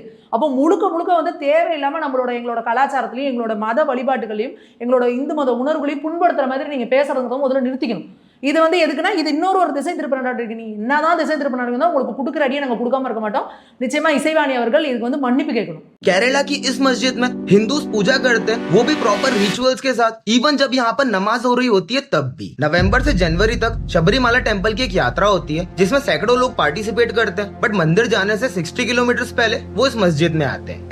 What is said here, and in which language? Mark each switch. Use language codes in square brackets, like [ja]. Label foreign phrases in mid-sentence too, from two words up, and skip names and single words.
[ta] அப்போ முழுக்க வந்து தேவையில்லாம எங்களோட கலாச்சாரத்திலையும் எங்களோட மத வழிபாட்டுகளையும் எங்களோட இந்து மத உணர்வுகளையும் புண்படுத்துற மாதிரி நீங்க பேசுறதுக்கு முதல்ல நிறுத்திக்கணும். இது வந்து எதுக்குன்னா இது இன்னொரு திசை திருப்ப நடவடிக்கை. நீ என்னதான் திசை திருப்ப நடக்குதோ உங்களுக்கு கொடுக்குற அடியை நாங்கள் கொடுக்காம இருக்க மாட்டோம். நிச்சயமா இசைவாணி அவர்கள் இதுக்கு வந்து மன்னிப்பு கேட்கணும். [hi] केरला की इस मस्जिद में हिंदूस पूजा करते हैं, वो भी [en] proper rituals [hi] के साथ। इवन जब यहाँ पर नमाज हो रही होती है तब भी। नवंबर से जनवरी तक शबरीमाला टेम्पल की एक यात्रा होती है जिसमें सैकड़ों लोग पार्टिसिपेट करते हैं। बट मंदिर जाने से 60 किलोमीटर पहले वो इस मस्जिद में आते हैं।